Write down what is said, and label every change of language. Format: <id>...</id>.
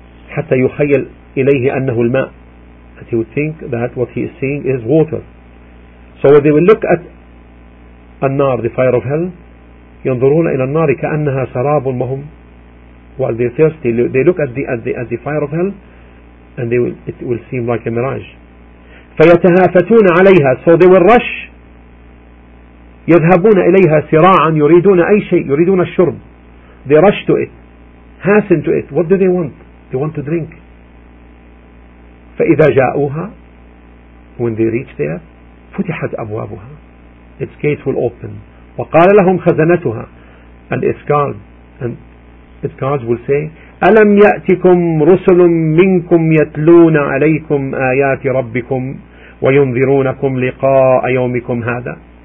<ar>حتى يخيل إليه أنه الماء,</ar> <en>that he would think that what he is seeing is water. So when they will look at النار, the fire of hell,</en> <ar>ينظرون إلى النار كأنها سراب مهم.</ar> <en>While they're thirsty, they look at the fire of hell, and they will, it will seem like a mirage.</en> <ar>فيتهافتون عليها,</ar> <en>so they will rush,</en> <ar>يذهبون إليها سراعا, يريدون أي شيء, يريدون الشرب.</ar> <en>They rush to it, hasten to it. What do they want? They want to drink.</en> <ar>فإذا جاءوها,</ar> <en>when they reach there,</en> <ar>فتحت أبوابها,</ar> <en>its gates will open.</en> <ar>وقال لهم خزنتها,</ar> <en>and its guards, and its guards will say,</en> <ar>ألم يأتكم رسل منكم يتلون عليكم آيات ربكم وينذرونكم لقاء يومكم هذا.</ar>